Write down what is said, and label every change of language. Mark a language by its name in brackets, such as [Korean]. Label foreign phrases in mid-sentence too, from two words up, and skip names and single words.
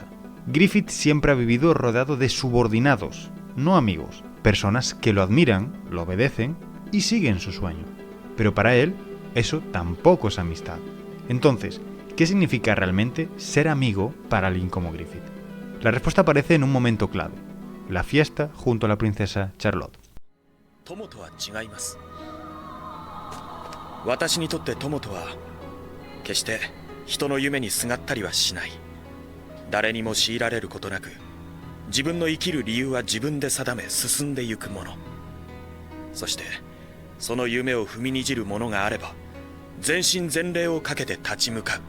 [Spanish] Griffith siempre ha vivido rodeado de subordinados, no amigos, personas que lo admiran, lo obedecen y siguen su sueño. Pero para él, eso tampoco es amistad. Entonces, ¿qué significa realmente ser amigo para alguien como Griffith? La respuesta aparece en un momento clave, la fiesta junto a la princesa Charlotte. [Japanese] 友とは違います。私にとって友とは決して人の夢にすがったりはしない。誰にも強いられることなく、自分の生きる理由は自分で定め進んでゆくもの。そしてその夢を踏みにじるものがあれば、全身全霊をかけて立ち向かう。